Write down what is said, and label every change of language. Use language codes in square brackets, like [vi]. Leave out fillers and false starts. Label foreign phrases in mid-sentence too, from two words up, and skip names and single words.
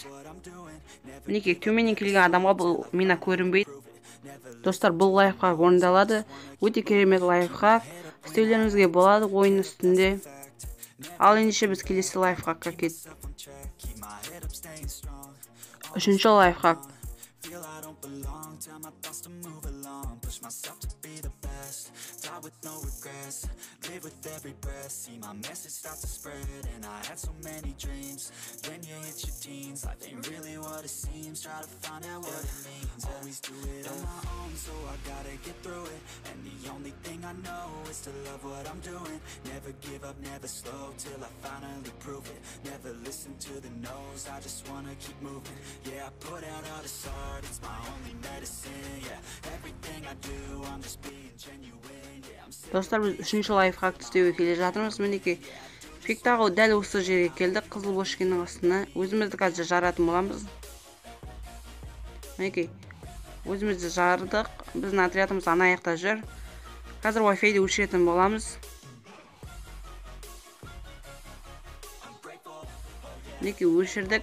[kk] Мінекей, төменнен келген адамға бұл мина көрінбейді. Достар, бұл лайфхак орындалады. Өте керемет лайфхак. Істеулеріңізге болады ойын үстінде. Ал ендеше біз келесі лайфхакқа кеттік. Үшінші лайфхак. [en] With no regrets, live with every breath, see my message start to spread, and I had so many dreams, then you hit your teens, life ain't really what it seems, try to find out what it means, always do it on my own, so I gotta get through it, and the only thing I know is to love what I'm doing, never give up, never slow, till I finally prove it, never listen to the no's, I just wanna keep moving, yeah, I put out all this art, it's my only medicine, yeah, everything I do, I'm just being genuine. [kk] Достар, біз үшінші лайфхакты істеуге келе жатырмыз. Мінекей, пектағы дәл осы жерге келдік, қызыл бошкеннің астына. Өзімізді қазір жаратын боламыз. Мінекей, өзімізді жардық. Біздің отрядымыз ана аяқта жүр. Қазір Wi-Fi-ді өшіретін боламыз. Мінекей, өшірдік.